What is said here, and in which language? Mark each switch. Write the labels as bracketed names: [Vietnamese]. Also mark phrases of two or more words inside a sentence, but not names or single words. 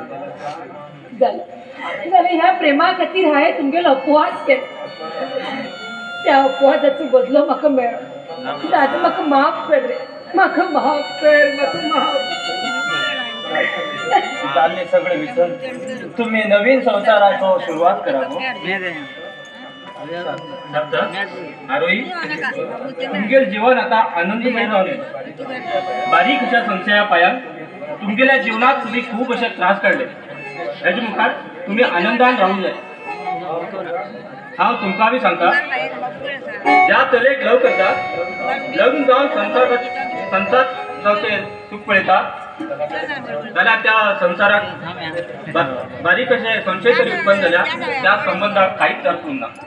[Konkani] जाल्यार ह्या प्रेमा खातीर हांवें तुमगेलो अपवाद केलो. त्या अपवादाचो बदलो म्हाका मेळ्ळो. दादा म्हाका माफ कर रे. म्हाका माफ कर. म्हाका माफ. जाल्ले सगळे विसरून तुम्ही नवीन संसाराचो सुरुवात करा. आरोही तुमगेल जीवन आता आनंदमय जावले. बारीक अशा संशया पायान [Marathi] तुमगेल्या जीवनात तुम्ही खूप असे त्रास काढले. [Konkani] हेजे मुखार तुम्ही आनंदान राहूंक जाय. हांव तुमकां बी सांगता ज्या तरेक लव करतात लग्न जावन संसार जावचे सुख पळयतात जाल्यार त्या संसाराक बारीक अशे संशय तरी उत्पन्न जाल्यार त्या संबंधाक कांयच अर्थ उरना.